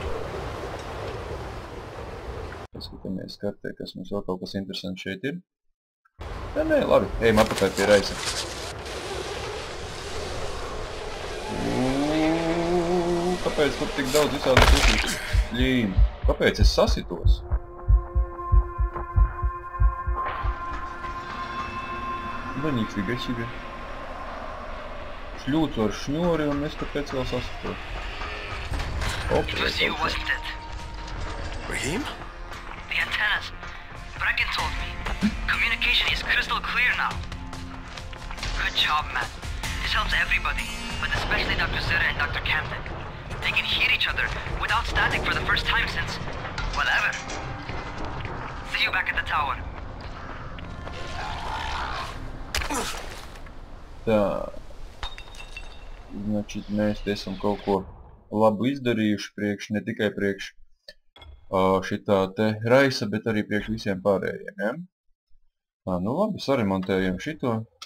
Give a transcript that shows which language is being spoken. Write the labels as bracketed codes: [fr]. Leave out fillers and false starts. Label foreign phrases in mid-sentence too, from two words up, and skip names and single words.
[lv] Paskatāmies kartē, kas mums vēl kaut kas interesants šeit ir. Nē, labi, ejam apakaļ pie Raisa. Kāpēc tur tik daudz visādi pusīti? Ļīm, kāpēc es sasitos? [ru] Да нифига себе. [lv] Šļūcu ar šņori un es tāpēc vēl sasito. [en] It was you, wasn't it? Raheem? The antennas. Brecken told me. Communication is crystal clear now. Good job, man. This helps everybody, but especially Dr. Zera and Dr. Camden. They can hear each other without static for the first time since, well, ever. See you back at the tower. [lv] Tā. Значит, mēs te esam kaut ko labu izdarījuši priekš, ne tikai priekš šitā te Raisa, bet arī priekš visiem pārējiem, ja? Tā, nu labi, saremontējam šito.